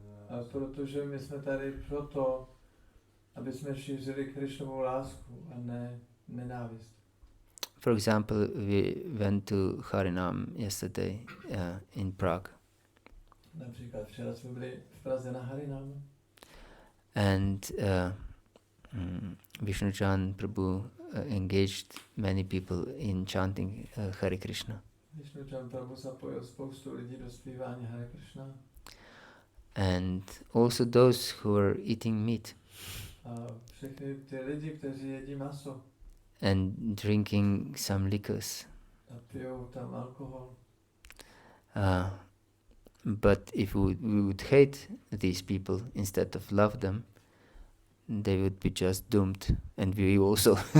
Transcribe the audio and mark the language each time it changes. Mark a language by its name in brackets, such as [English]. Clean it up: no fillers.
[Czech] A protože my jsme tady proto, aby jsme šířili Krishnovu lásku a ne nenávist. [English] For example, we went to Harinam yesterday in Prague. [Czech] Například včera jsme byli v Praze na Harinamu. [English] And Vishnuchan Prabhu engaged many people in chanting Hare Krishna. [Czech] Vishnuchan Prabhu zapojil spoustu lidí do zpívání Hare Krishna. [English] And also those who were eating meat. [Czech] A všechny ty lidi, kteří jedí maso. [English] And drinking some liquors. [Czech] A pijou tam alkohol. [English] But if we would hate these people instead of love them, they would be just doomed, and we also.